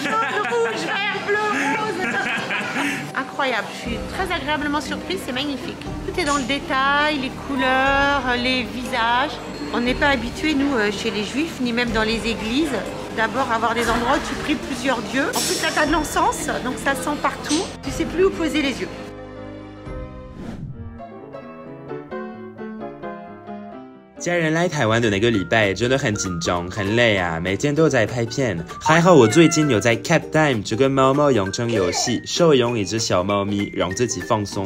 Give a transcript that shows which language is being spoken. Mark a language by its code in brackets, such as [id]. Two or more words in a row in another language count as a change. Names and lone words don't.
[fr] Jaune, rouge, vert, bleu, rose. Incroyable, je suis très agréablement surprise, c'est magnifique. Tout est dans le détail, les couleurs, les visages. On n'est pas habitué, nous, chez les juifs, ni même dans les églises. D'abord, avoir des endroits où tu pries plusieurs dieux. En plus, là, tu as de l'encens, donc ça sent partout. Tu sais plus où poser les yeux. [zh] 家人来台湾的那个礼拜真的很紧张，很累啊，每天都在拍片。还好我最近有在 Cat Time 这个猫猫养成游戏，收养一只小猫咪，让自己放松。